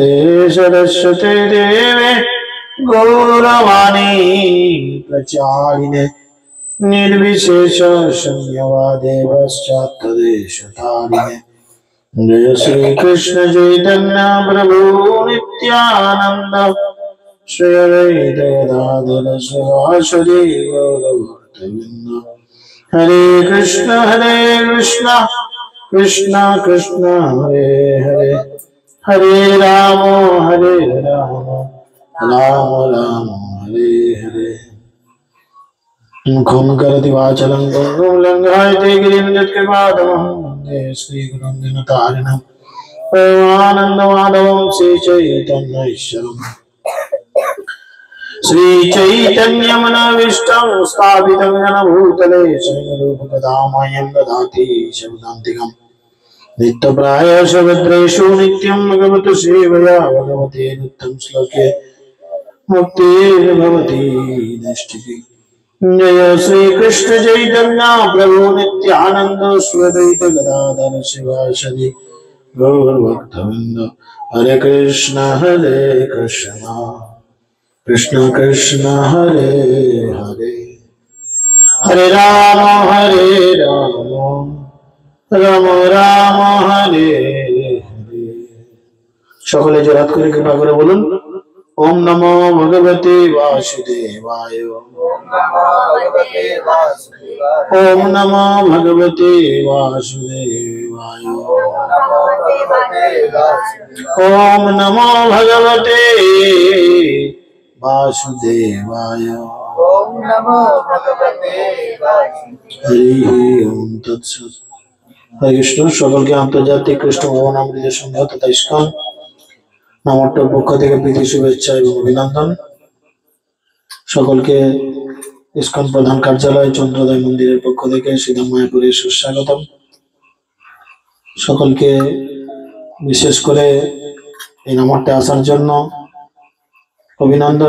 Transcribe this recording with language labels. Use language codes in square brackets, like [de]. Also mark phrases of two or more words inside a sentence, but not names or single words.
[sa] सरस्वती देवे गौरवाणी प्रचारिणे निर्विशेष शून्यवादे पश्चात्तदेशतारिणे जय श्री कृष्ण चैतन्य प्रभु नित्यानंद श्री अद्वैत गदाधर शिवासुरी गौरभक्तवृंद हरे कृष्ण कृष्ण कृष्ण हरे हरे हरे राम राम राम हरे हरे मुखं करोति वाचालं पङ्गुं लङ्घयते गिरिं यत्कृपातमहं वन्दे श्रीगुरुं दीनतारिणं परमानन्दमाधवं श्रीचैतन्यैश्वरम् श्रीचैतन्यमनोभीष्टं स्थापितं येन भूतले स्वयंरूपकदामह्यं ददाति शब्दान्तिकम् नित्यप्रायस्य भद्रेषु नित्यं भगवतु सेवया भगवते नित्यं श्लोके मुक्तिर्भवति नैष्ठिकी जय श्री कृष्ण चैतन्य प्रभु नित्यानंद श्री अद्वैत गदाधर शिवासदि गौरभक्तवृंद हरे कृष्ण कृष्ण कृष्ण हरे हरे हरे राम राम राम हरे हरे [bn] সকলে জোড়হাত করে কৃপা করে বলুন [sa] ओम नमो भगवते वासुदेवाय ओम नमो भगवते वासुदेवाय ओम नमो भगवते वासुदेवाय हरि ओम तत्सत् हरे कृष्ण [bn] সকলকে আন্তর্জাতিক কৃষ্ণ ভবনামৃত সংঘ তথা ইস্কন নামট্টর পক্ষ থেকে প্রীতি শুভেচ্ছা এবং অভিনন্দন। সকলকে ইস্কন প্রধান কার্যালয় চন্দ্রোদয় মন্দিরের পক্ষ থেকে শ্রীধাম মায়াপুরে সুস্বাগতম। সকলকে বিশেষ করে এই নামট্টে আসার জন্য অভিনন্দন।